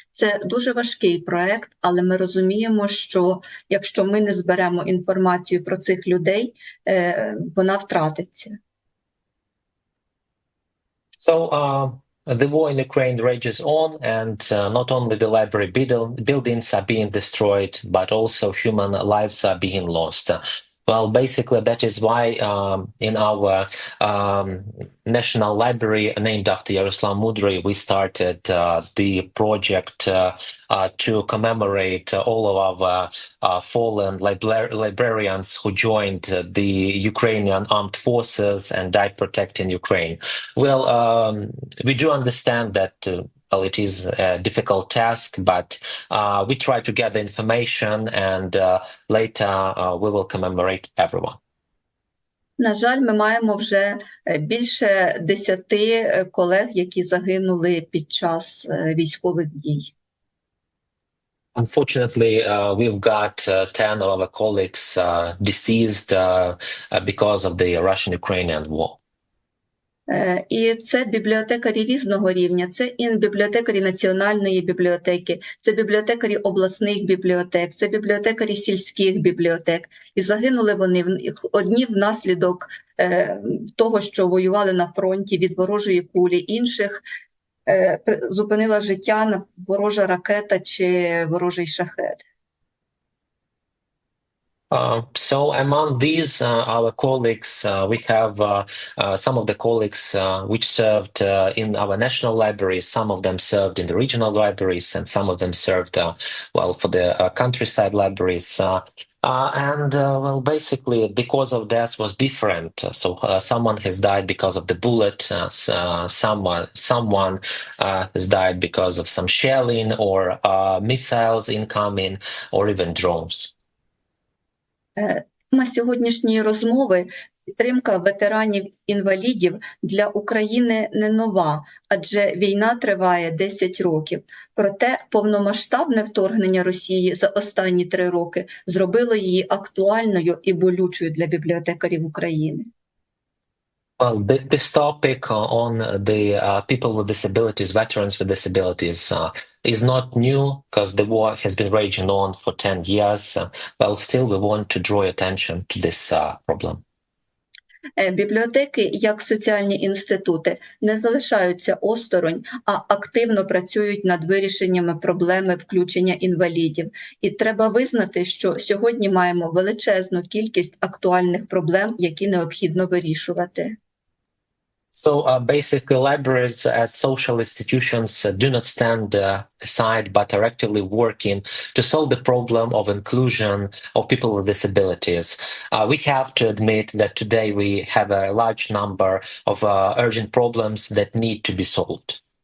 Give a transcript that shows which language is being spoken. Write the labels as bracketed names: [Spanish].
[Ukrainian] Це дуже важкий проект, але ми розуміємо, що якщо ми не зберемо інформацію про цих людей, вона втратиться. [English] The war in Ukraine rages on, and not only the library buildings are being destroyed, but also human lives are being lost. Well, basically, that is why in our National Library, named after Yaroslav Mudry, we started the project to commemorate all of our fallen librarians who joined the Ukrainian armed forces and died protecting Ukraine. Well, we do understand that well, it is a difficult task, but we try to gather information, and later we will commemorate everyone. [Ukrainian] На жаль, ми маємо вже більше 10 колег, які загинули під час військових дій. [English] Unfortunately, we've got 10 of our colleagues deceased because of the Russian-Ukrainian war. [Ukrainian] І це бібліотекарі різного рівня, це і бібліотекарі Національної бібліотеки, це бібліотекарі обласних бібліотек, це бібліотекарі сільських бібліотек. І загинули вони одні внаслідок того, що воювали на фронті від ворожої кулі, інших зупинила життя ворожа ракета чи ворожий шахет. [English] So among these, our colleagues, we have some of the colleagues which served in our national libraries. Some of them served in the regional libraries, and some of them served, well, for the countryside libraries. Well, basically, the cause of death was different. So someone has died because of the bullet, someone has died because of some shelling or missiles incoming, or even drones. [Ukrainian] Тема сьогоднішньої розмови – підтримка ветеранів-інвалідів для України не нова, адже війна триває 10 років. Проте повномасштабне вторгнення Росії за останні 3 роки зробило її актуальною і болючою для бібліотекарів України. [English] Well, this topic on the people with disabilities, veterans with disabilities, is not new because the war has been raging on for 10 years. But still, we want to draw attention to this problem. [Ukrainian] Бібліотеки, як соціальні інститути, не залишаються осторонь, а активно працюють над вирішеннями проблеми включення інвалідів. І треба визнати, що сьогодні маємо величезну кількість актуальних проблем, які необхідно вирішувати. [English] So basically, libraries as social institutions do not stand aside, but are actively working to solve the problem of inclusion of people with disabilities. We have to admit that today we have a large number of urgent problems that need to be solved.